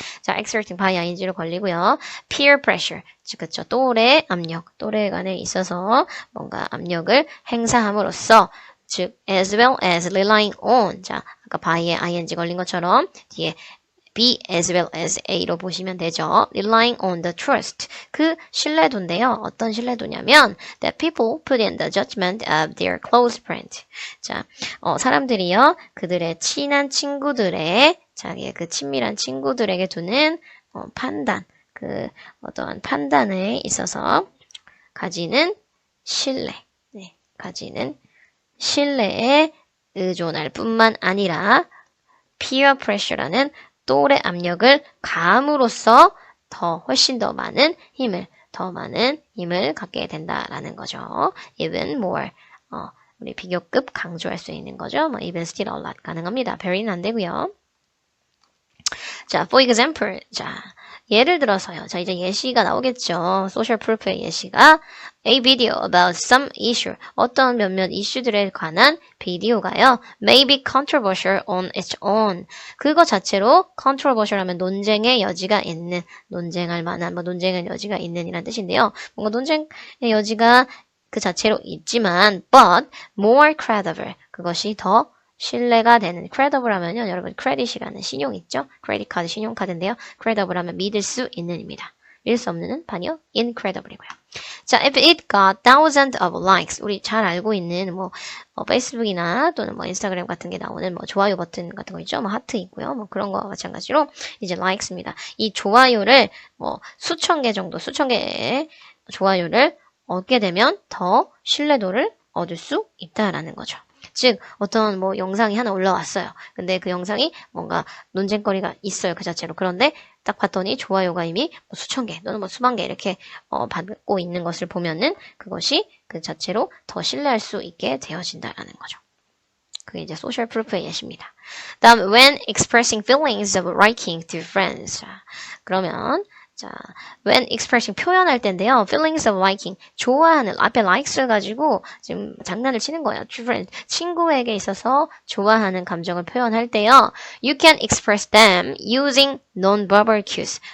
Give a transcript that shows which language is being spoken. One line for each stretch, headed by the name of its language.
Korean: 자,
English: exerting by ing
Korean: 로 걸리고요. peer pressure, 즉 그쵸, 또래 압력, 또래 간에 있어서 뭔가 압력을 행사함으로써, 즉
English: as well as relying on.
Korean: 자, 아까 by에 ing 걸린 것처럼 뒤에 be as well as a로 보시면 되죠.
English: relying on the trust.
Korean: 그 신뢰도인데요. 어떤 신뢰도냐면
English: that people put in the judgment of their close friend.
Korean: 자, 사람들이요. 그들의 친한 친구들의, 자기의 그 친밀한 친구들에게 두는 판단, 그 어떠한 판단에 있어서 가지는 신뢰, 네, 가지는 신뢰에 의존할 뿐만 아니라 peer pressure라는 또래 압력을 가함으로써 훨씬 더 많은 힘을 갖게 된다라는 거죠.
English: even more,
Korean: 우리 비교급 강조할 수 있는 거죠. 뭐
English: even still a lot
Korean: 가능합니다. very는 안 되고요. 자,
English: for example,
Korean: 자, 예를 들어서요. 자, 이제 예시가 나오겠죠.
English: social proof의 예시가 a video about some issue,
Korean: 어떤 몇몇 이슈들에 관한 비디오가요.
English: may be controversial on its own.
Korean: 그거 자체로 controversial 하면 논쟁의 여지가 있는, 논쟁할 만한, 뭐 논쟁의 여지가 있는 이란 뜻인데요. 뭔가 논쟁의 여지가 그 자체로 있지만
English: but more credible,
Korean: 그것이 더 신뢰가 되는, credible 하면요, 여러분 credit이라는 신용 있죠? 크레딧 카드, 신용카드인데요. credible 하면 믿을 수 있는입니다. 믿을 수 없는은 반이요, incredible이고요. 자,
English: if it got thousands of likes,
Korean: 우리 잘 알고 있는 페이스북이나 또는 인스타그램 같은 게 나오는 좋아요 버튼 같은 거 있죠? 하트 있고요. 그런 거와 마찬가지로 이제 likes입니다. 이 좋아요를 수천 개 정도, 수천 개의 좋아요를 얻게 되면 더 신뢰도를 얻을 수 있다라는 거죠. 즉 어떤 영상이 하나 올라왔어요. 근데 그 영상이 뭔가 논쟁거리가 있어요. 그 자체로. 그런데 딱 봤더니 좋아요가 이미 수천 개 또는 수만 개 이렇게 받고 있는 것을 보면은 그것이 그 자체로 더 신뢰할 수 있게 되어진다라는 거죠. 그게 이제 소셜 프루프의 예시입니다. 다음
English: when expressing feelings of liking to friends.
Korean: 그러면 자, when expressing 표현할 때인데요. feelings of liking, 좋아하는, 앞에 likes를 가지고 지금 장난을 치는 거예요. 친구에게 있어서 좋아하는 감정을 표현할 때요.
English: You can express them using non-verbal cues.